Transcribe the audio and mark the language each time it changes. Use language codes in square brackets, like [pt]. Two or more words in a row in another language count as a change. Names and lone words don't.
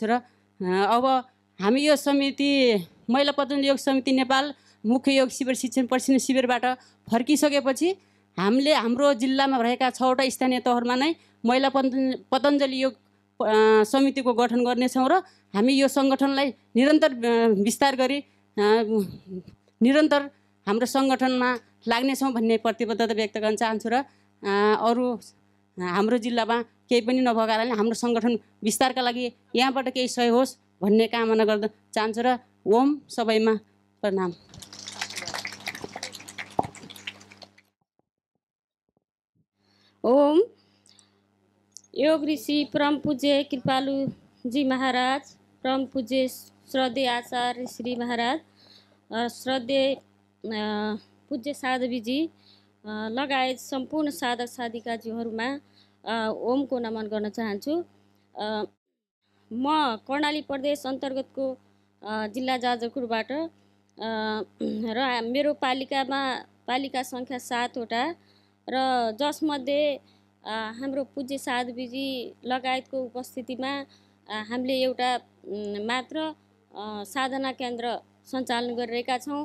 [ne] र अब हामी यो समिति महिला पतञ्जलि योग समिति नेपाल मुख्य योग शिविर शिक्षण प्रशिक्षण शिविरबाट फर्किसकेपछि हामीले हाम्रो जिल्लामा रहेका 6 वटा स्थानीय तहमा नै महिला पतञ्जलि योग समितिको गठन गर्नेछौँ र हामी यो सङ्गठनलाई निरन्तर विस्तार गरी निरन्तर हाम्रो सङ्गठनमा लाग्नेछौँ भन्ने प्रतिबद्धता व्यक्त गर्न चाहन्छु। र अरू हाम्रो जिल्लामा केही पनि नभएको कारणले हाम्रो सङ्गठन विस्तारका लागि यहाँबाट केही सहयोग होस् भन्ने कामना गर्न चाहन्छु। र ओम सबैमा प्रणाम। ओम योग ऋषि परम पूज्य कृपालु जी महाराज, परम पूज्य श्रद्धेय आचार्य श्री महाराज, श्रद्धेय पूज्य साधवीजी लगायत सम्पूर्ण साधक साधिकाजीहरूमा ओमको नमन गर्न चाहन्छु। म कर्णाली प्रदेश अन्तर्गतको जिल्ला जाजरकोटबाट र मेरो पालिका सङ्ख्या 7 वटा र जसमध्ये हाम्रो पूज्य साधवीजी लगायतको उपस्थितिमा हामीले एउटा मात्र साधना केन्द्र सञ्चालन गरिरहेका छौँ।